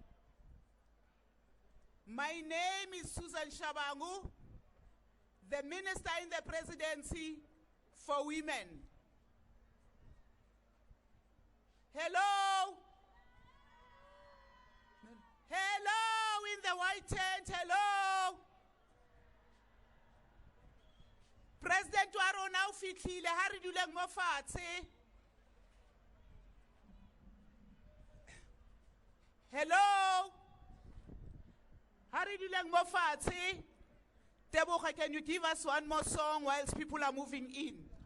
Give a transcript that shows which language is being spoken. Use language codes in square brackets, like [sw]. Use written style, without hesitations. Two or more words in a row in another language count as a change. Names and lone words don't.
[en] My name is Susan Shabangu, the Minister in the Presidency for Women. Hello? Hello in the white tent, hello? [tn] President Waro now fitlile ha re duleng mo fatshe. [en] Hello? [tn] Ha re duleng mo fatshe. [en] Teboga, can you give us one more song whilst people are moving in?